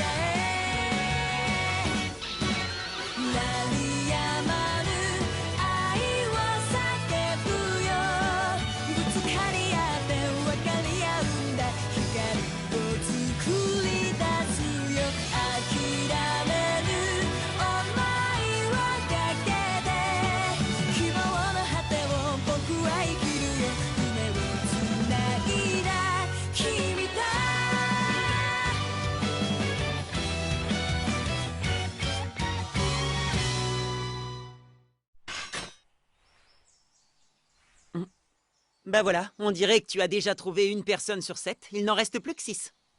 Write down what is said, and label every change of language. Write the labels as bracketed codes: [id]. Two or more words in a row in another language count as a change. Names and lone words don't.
[ja] へ鳴りやまぬ愛を叫ぶよぶつかり合って分かり合うんだ光を作り出すよ諦める想いをかけて希望の果てを僕は生きるよ夢をつないだ君と [fr] Bah voilà, on dirait que tu as déjà trouvé une personne sur 7, il n'en reste plus que 6.